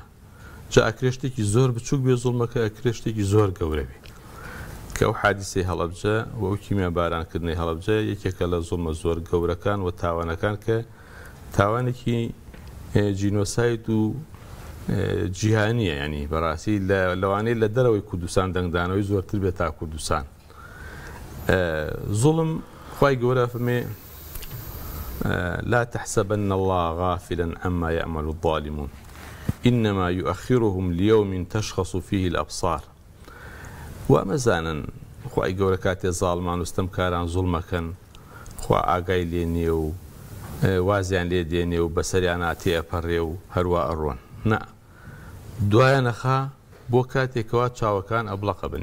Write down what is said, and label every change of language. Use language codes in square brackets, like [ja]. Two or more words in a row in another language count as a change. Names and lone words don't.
[ckb] جا ئەکرێ شتێکی زۆر بچووک بێ زوڵمەکە ئەکرێ شتێکی زۆر گەورە بێ کە ئەو حادیسەی هەڵەبجە و ئەو کیمیابارانکردنی هەڵەبجە یەکێکە لە زوڵمە زۆر گەورەکان و تاوانەکان کە تاوانێکی جینۆساید و جیهانیە ینی بەڕاستی لەوانەیە لە دەرەوەی کوردستان دەنگدانەوەی زۆرتر بێت تا کوردستان. زوڵم خوای گەورە فەرمێ [ar] لا تحسبن الله غافلا عما يعمل الظالمون إنما يؤخرهم ليوم تشخص فيه الأبصار. [ckb] ومەزانن خوای گەورە کاتێ زاڵمان وستەمکاران زوڵمەکەن خوا ئاگای لێ نییە و وازیان لێ دێنێ و بەسەریان ئاتێئەپەڕێ و هەروە ئەڕۆن نا دوایە نەخا بۆ کاتێکەوە چاوەکان ئەبڵەقە بن.